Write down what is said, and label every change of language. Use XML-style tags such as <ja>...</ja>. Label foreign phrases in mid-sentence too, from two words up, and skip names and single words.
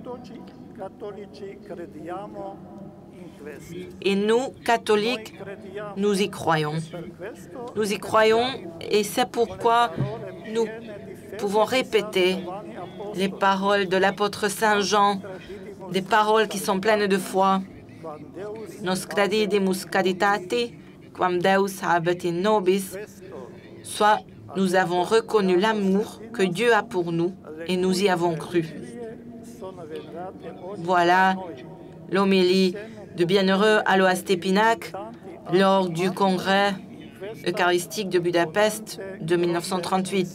<fr>Et nous, catholiques, nous y croyons. Nous y croyons et c'est pourquoi nous pouvons répéter les paroles de l'apôtre Saint Jean, des paroles qui sont pleines de foi.</fr> <la>Nos credidimus caritate, quam Deus habet in nobis,</la> <fr>soit nous avons reconnu l'amour que Dieu a pour nous et nous y avons cru. Voilà l'homélie de bienheureux Alois Stepinac lors du congrès eucharistique de Budapest de 1938.</fr>